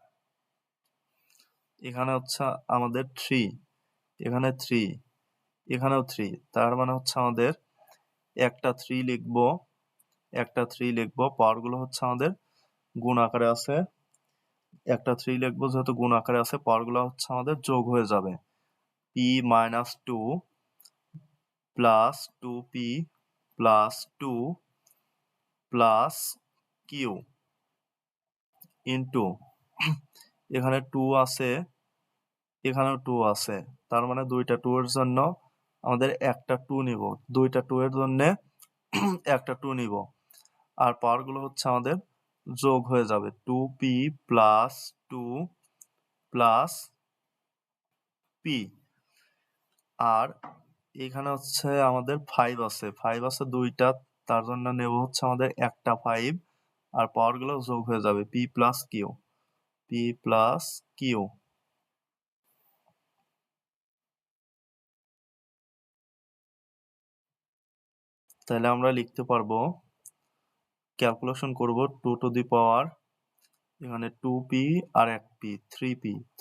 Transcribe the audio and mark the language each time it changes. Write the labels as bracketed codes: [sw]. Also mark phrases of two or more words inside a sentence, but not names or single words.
[bn] এখানে হচ্ছে আমাদের 3, এখানে 3 এখানেও 3, তার মানে হচ্ছে আমাদের একটা 3 লিখবো, পাওয়ারগুলো হচ্ছে আমাদের গুণ আকারে আছে, একটা 3 লিখবো যেহেতু গুণ আকারে আছে, পাওয়ারগুলো হচ্ছে আমাদের যোগ হয়ে যাবে, [en] p minus 2 plus 2p plus 2 plus q [bn] into এখানে 2 আছে এখানেও 2 আছে, তার মানে দুইটা 2 এর জন্য আমাদের একটা 2 নিব, দুইটা 2 এর জন্য একটা 2 নিব আর পাওয়ারগুলো হচ্ছে আমাদের যোগ হয়ে যাবে, [en] 2p plus 2 plus পি। [bn] আর এখানে হচ্ছে আমাদের 5 আছে, 5 আছে 2টা, তার জন্য নেব হচ্ছে আমাদের একটা 5, আর পাওয়ারগুলো যোগ হয়ে যাবে [en] p plus q, p plus q. [bn] তাহলে আমরা লিখতে পারবো, ক্যালকুলেশন করব [en] 2 to the power, [bn] এখানে 2p আর 1p, 3p,